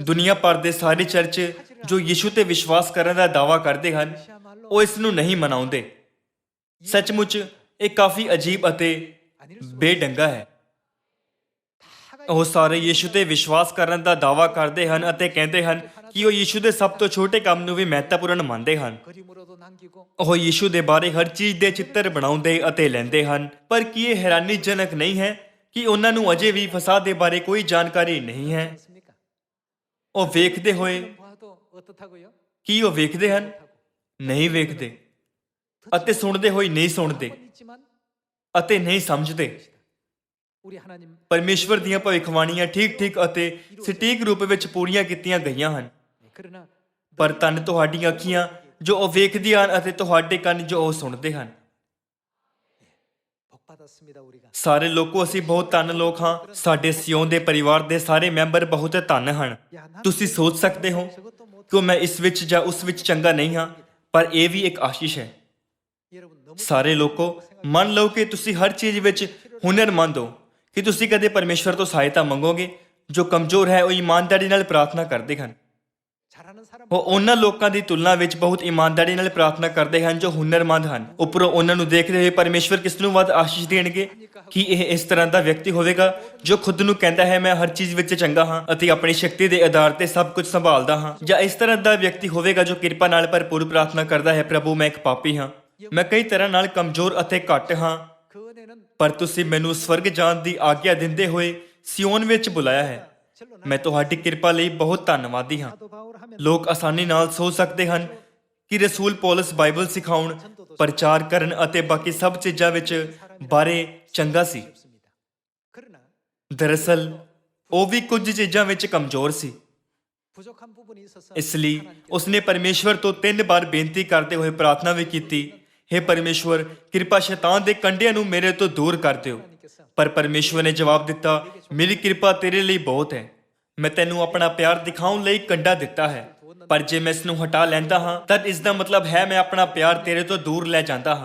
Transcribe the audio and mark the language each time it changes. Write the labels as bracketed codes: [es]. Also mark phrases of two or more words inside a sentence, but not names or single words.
[pa] ਦੁਨੀਆ ਭਰ ਦੇ ਸਾਰੇ ਚਰਚ ਜੋ ਯੀਸ਼ੂ ਤੇ ਵਿਸ਼ਵਾਸ ਕਰਨ ਦਾ ਦਾਅਵਾ ਕਰਦੇ ਹਨ, ਉਹ ਇਸ ਨੂੰ ਨਹੀਂ ਮਨਾਉਂਦੇ। ਸੱਚਮੁੱਚ ਇਹ ਕਾਫੀ ਅਜੀਬ ਅਤੇ ਬੇਢੰਗਾ ਹੈ। ਉਹ ਸਾਰੇ ਯੀਸ਼ੂ ਤੇ ਵਿਸ਼ਵਾਸ ਕਰਨ ਦਾ ਦਾਅਵਾ ਕਰਦੇ ਹਨ ਅਤੇ ਕਹਿੰਦੇ ਹਨ ਕਿ ਉਹ ਯੀਸ਼ੂ ਦੇ ਸਭ ਤੋਂ ਛੋਟੇ ਕੰਮ ਨੂੰ ਵੀ ਮਹੱਤਵਪੂਰਨ ਮੰਨਦੇ ਹਨ। [ko] 그림으로도 남기고 [pa] ਉਹ ਯੀਸ਼ੂ ਦੇ ਬਾਰੇ ਹਰ ਚੀਜ਼ ਦੇ ਚਿੱਤਰ ਬਣਾਉਂਦੇ ਅਤੇ ਲੈਂਦੇ ਹਨ। ਪਰ ਕੀ ਇਹ ਹੈਰਾਨੀਜਨਕ ਨਹੀਂ ਹੈ ਕਿ ਉਹਨਾਂ ਨੂੰ ਅਜੇ ਵੀ ਫਸਾਹ ਦੇ ਬਾਰੇ ਕੋਈ ਜਾਣਕਾਰੀ ਨਹੀਂ ਹੈ? [ko] 있습니까? [pa] ਉਹ ਵੇਖਦੇ ਹੋਏ [ko] 봐도 어떻다고요? [pa] ਕੀ ਉਹ ਵੇਖਦੇ ਹਨ? ਨਹੀਂ ਵੇਖਦੇ। ਅਤੇ ਸੁਣਦੇ ਹੋਏ ਨਹੀਂ ਸੁਣਦੇ [ko] 있지만 [pa] ਅਤੇ ਨਹੀਂ ਸਮਝਦੇ। [ko] 우리 하나님 [pa] ਪਰਮੇਸ਼ਵਰ ਦੀਆਂ ਭਵਿੱਖਬਾਣੀਆਂ ਠੀਕ-ਠੀਕ ਅਤੇ ਸਟੀਕ ਰੂਪ ਵਿੱਚ ਪੂਰੀਆਂ ਕੀਤੀਆਂ ਗਈਆਂ ਹਨ। [ko] 그러나 [pa] ਪਰ ਧੰਨ ਤੁਹਾਡੀਆਂ ਅੱਖੀਆਂ ਜੋ ਉਹ ਵੇਖਦੀਆਂ ਹਨ ਅਤੇ ਤੁਹਾਡੇ ਕੰਨ ਜੋ ਉਹ ਸੁਣਦੇ ਹਨ। [ko] 복 받았습니다 우리가. [pa] ਸਾਰੇ ਲੋਕੋ ਅਸੀਂ ਬਹੁਤ ਧੰਨ ਲੋਕ ਹਾਂ। ਸਾਡੇ ਸਿਓਨ ਦੇ ਪਰਿਵਾਰ ਦੇ ਸਾਰੇ ਮੈਂਬਰ ਬਹੁਤ ਧੰਨ ਹਨ। ਤੁਸੀਂ ਸੋਚ ਸਕਦੇ ਹੋ ਕਿ ਮੈਂ ਇਸ ਵਿੱਚ ਜਾਂ ਉਸ ਵਿੱਚ ਚੰਗਾ ਨਹੀਂ ਹਾਂ, ਪਰ ਇਹ ਵੀ ਇੱਕ ਆਸ਼ੀਸ਼ ਹੈ। [ko] 여러분 너무 [pa] ਸਾਰੇ ਲੋਕੋ ਮੰਨ ਲਓ ਕਿ ਤੁਸੀਂ ਹਰ ਚੀਜ਼ ਵਿੱਚ ਹੁਨਰਮੰਦ ਹੋ ਕਿ ਤੁਸੀਂ ਕਦੇ ਪਰਮੇਸ਼ਵਰ ਤੋਂ ਸਹਾਇਤਾ ਮੰਗੋਗੇ। ਜੋ ਕਮਜ਼ੋਰ ਹੈ ਉਹ ਇਮਾਨਦਾਰੀ ਨਾਲ ਪ੍ਰਾਰਥਨਾ ਕਰਦੇ ਹਨ। [ko] 잘하는 사람 [pa] ਉਹ ਉਹਨਾਂ ਲੋਕਾਂ ਦੀ ਤੁਲਨਾ ਵਿੱਚ ਬਹੁਤ ਇਮਾਨਦਾਰੀ ਨਾਲ ਪ੍ਰਾਰਥਨਾ ਕਰਦੇ ਹਨ ਜੋ ਹੁਨਰਮੰਦ ਹਨ। ਉੱਪਰੋਂ ਉਹਨਾਂ ਨੂੰ ਦੇਖਦੇ ਹੋਏ ਪਰਮੇਸ਼ਵਰ ਕਿਸ ਨੂੰ ਵੱਧ ਆਸ਼ੀਸ਼ ਦੇਣਗੇ? ਕੀ ਇਹ ਇਸ ਤਰ੍ਹਾਂ ਦਾ ਵਿਅਕਤੀ ਹੋਵੇਗਾ ਜੋ ਖੁਦ ਨੂੰ ਕਹਿੰਦਾ ਹੈ ਮੈਂ ਹਰ ਚੀਜ਼ ਵਿੱਚ ਚੰਗਾ ਹਾਂ ਅਤੇ ਆਪਣੀ ਸ਼ਕਤੀ ਦੇ ਆਧਾਰ ਤੇ ਸਭ ਕੁਝ ਸੰਭਾਲਦਾ ਹਾਂ, ਜਾਂ ਇਸ ਤਰ੍ਹਾਂ ਦਾ ਵਿਅਕਤੀ ਹੋਵੇਗਾ ਜੋ ਕਿਰਪਾ ਨਾਲ ਭਰਪੂਰ ਪ੍ਰਾਰਥਨਾ ਕਰਦਾ ਹੈ ਪ੍ਰਭੂ ਮੈਂ ਇੱਕ ਪਾਪੀ ਹਾਂ, ਮੈਂ ਕਈ ਤਰ੍ਹਾਂ ਨਾਲ ਕਮਜ਼ੋਰ ਅਤੇ ਘੱਟ ਹਾਂ, [ko] 그 은혜는 [pa] ਪਰ ਤੁਸੀਂ ਮੈਨੂੰ ਸਵਰਗ ਜਾਣ ਦੀ ਆਗਿਆ ਦਿੰਦੇ ਹੋਏ ਸਿਓਨ ਵਿੱਚ ਬੁਲਾਇਆ ਹੈ। ਮੈਂ ਤੁਹਾਡੀ ਕਿਰਪਾ ਲਈ ਬਹੁਤ ਧੰਨਵਾਦੀ ਹਾਂ। [ko] 사도 바울 하면 [pa] ਲੋਕ ਆਸਾਨੀ ਨਾਲ ਸੋਚ ਸਕਦੇ ਹਨ ਕਿ ਰਸੂਲ ਪੌਲਸ ਬਾਈਬਲ ਸਿਖਾਉਣ, ਪ੍ਰਚਾਰ ਕਰਨ ਅਤੇ ਬਾਕੀ ਸਭ ਚੀਜ਼ਾਂ ਵਿੱਚ ਬਾਰੇ ਚੰਗਾ ਸੀ। [ko] 없습니다. 그러나 [pa] ਦਰਅਸਲ ਉਹ ਵੀ ਕੁਝ ਚੀਜ਼ਾਂ ਵਿੱਚ ਕਮਜ਼ੋਰ ਸੀ। [ko] 부족한 부분이 있어서 [pa] ਇਸ ਲਈ ਉਸਨੇ ਪਰਮੇਸ਼ਵਰ ਤੋਂ 3 ਵਾਰ ਬੇਨਤੀ ਕਰਦੇ ਹੋਏ ਪ੍ਰਾਰਥਨਾ ਵੀ ਕੀਤੀ, हे ਪਰਮੇਸ਼ਵਰ ਕਿਰਪਾ ਸ਼ੈਤਾਨ ਦੇ ਕੰਡਿਆਂ ਨੂੰ ਮੇਰੇ ਤੋਂ ਦੂਰ ਕਰ ਦਿਓ। [ko] 하나님께서 [pa] ਪਰ ਪਰਮੇਸ਼ਵਰ ਨੇ ਜਵਾਬ ਦਿੱਤਾ, ਮੇਰੀ ਕਿਰਪਾ ਤੇਰੇ ਲਈ ਬਹੁਤ ਹੈ, ਮੈਂ ਤੈਨੂੰ ਆਪਣਾ ਪਿਆਰ ਦਿਖਾਉਣ ਲਈ ਕੰਡਾ ਦਿੱਤਾ ਹੈ, ਪਰ ਜੇ ਮੈਂ ਇਸ ਨੂੰ ਹਟਾ ਲੈਂਦਾ ਹਾਂ ਤਦ ਇਸ ਦਾ ਮਤਲਬ ਹੈ ਮੈਂ ਆਪਣਾ ਪਿਆਰ ਤੇਰੇ ਤੋਂ ਦੂਰ ਲੈ ਜਾਂਦਾ ਹਾਂ।